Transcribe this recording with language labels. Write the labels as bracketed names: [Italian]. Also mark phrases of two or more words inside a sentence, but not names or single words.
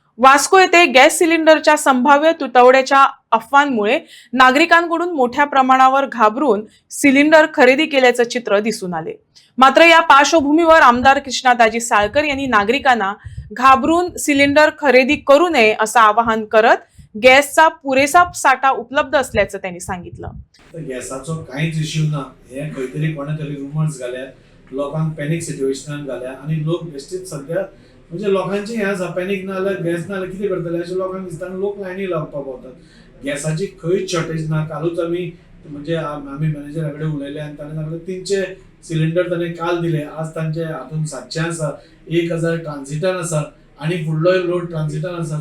[Marathi] वास्को येथे गॅस सिलेंडरच्या संभाव्य तुटवड्याच्या अफवांमुळे नागरिकांकडून मोठ्या प्रमाणावर घाबरून सिलेंडर खरेदी केल्याचं चित्र दिसून आले। मात्र या पार्श्वभूमीवर आमदार कृष्णादाजी साळकर यांनी नागरिकांना घाबरून सिलेंडर खरेदी करू नये असं आवाहन करत गॅसचा पुरेसा साठा उपलब्ध असल्याचं त्यांनी सांगितलं। [Konkani] गॅसाचो काहीच इश्यू ना, हे खंयतरी कोणे तरी रुमर्स घाल्या, लोकांक पॅनिक सिच्युएशनान घाल्या आणि लोक बेश्टीच सध्या म्हणजे लोकांची हे आसा पॅनिक ना जाल्यार गॅस ना जाल्यार कितें करतले अशें लोकांक दिसता आनी लोक लायनी लावपाक पावतात। गॅसाची खंयच शॉर्टेज ना। कालूच आमी आमी मॅनेजरा कडेन उलयले आनी ताणें सांगलें 300 सिलिंडर ताणें काल दिले, आज तांचे हातून 700 आसा, 1000 ट्रान्सिटान आसा आणि फुडलो लोड ट्रान्सिटान आसा।